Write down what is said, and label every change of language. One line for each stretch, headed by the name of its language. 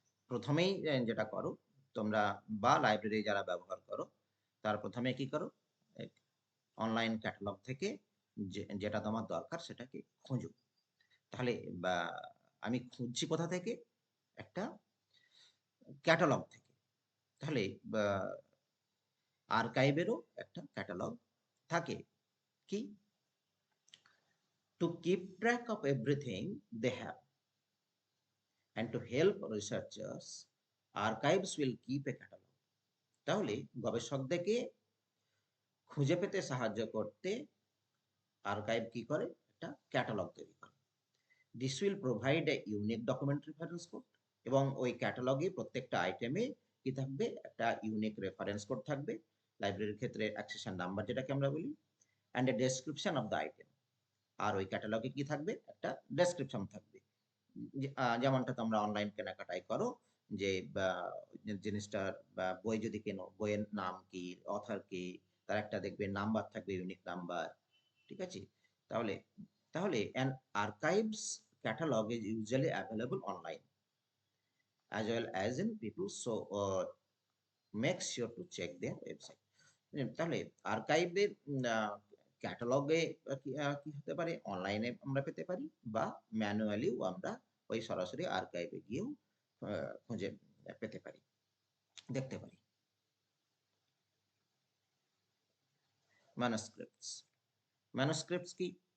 Bangla: প্রথমেই যেটা করো তোমরা, বা লাইব্রেরি যারা ব্যবহার করো, তার প্রথমে কি করো, অনলাইন ক্যাটালগ থেকে যেটা তোমার দরকার সেটাকে খোঁজো। তাহলে বা আমি খুঁজছি কোথা থেকে? একটা ক্যাটালগ থেকে। তাহলে আর্কাইভেরও একটা ক্যাটালগ থাকে। কি?
English: To keep track of everything they have and to help researchers, archives will keep a catalog.
Bangla: তাহলে গবেষকদেরকে খুঁজে পেতে সাহায্য করতে আর্কাইভ কি করে? একটা ক্যাটালগ তৈরি করে।
English: this will provide a unique document reference code,
Bangla: এবং ওই ক্যাটালগে প্রত্যেকটা আইটেমে কি থাকবে? একটা ইউনিক রেফারেন্স কোড থাকবে, লাইব্রেরির ক্ষেত্রে অ্যাক্সেশন নাম্বার যেটাকে আমরা বলি,
English: And a description of the item.
Bangla: আর ওই ক্যাটালগে কি থাকবে? একটা ডেসক্রিপশন থাকবে। যেমনটা তোমরা অনলাইন কেনাকাটায় করো, যে জিনিসটার বই যদি কেনো, বইয়ের নাম কি, অথর কি, তার একটা দেখবে নাম্বার থাকবে, ইউনিক নাম্বার। ঠিক আছে? তাহলে তাহলে
English: an archives catalog is usually available online as well as in people, so make sure to check their website.
Bangla: তাহলে আর্কাইভের ক্যাটালগে কি হতে পারে? অনলাইনে আমরা পেতে পারি, বা ম্যানুয়ালিও আমরা ওই সরাসরি আর্কাইভে গিয়েও খুঁজে পেতে পারি, দেখতে পারি। ম্যানুস্ক্রিপ্টস। ম্যানুস্ক্রিপ্টস কি?